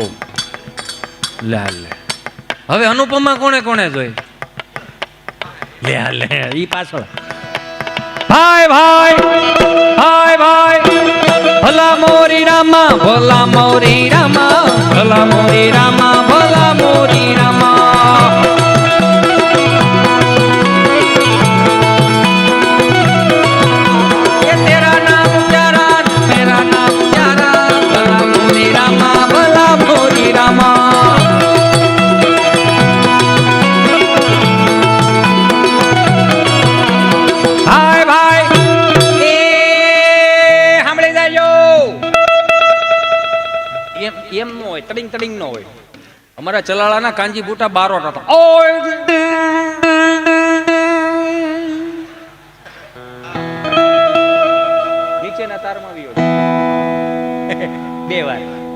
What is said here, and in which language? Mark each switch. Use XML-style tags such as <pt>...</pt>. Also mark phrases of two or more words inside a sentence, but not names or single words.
<gu>લે લે હવે અનુપમા કોણે કોણે જોઈ? લે લે ઈ પાછળ ભાઈ ભાઈ ભાઈ ભાઈ.</gu> <hi>भला मोरी रामा, भला मोरी रामा, भला मोरी रामा, भला मोरी रामा. ये तेरा नाम प्यारा, मेरा नाम प्यारा, भला मोरी रामा, भला मोरी रामा.</hi> <gu>ભાઈ ભાઈ એ સાંભળી જાજો. એમ નો હોય, તડિંગ તડિંગ નો હોય. અમારા ચલાળાના કાંજી બુટા બારોટ હતા. નીચેના તારમાં આવ્યો બે વાર.</gu>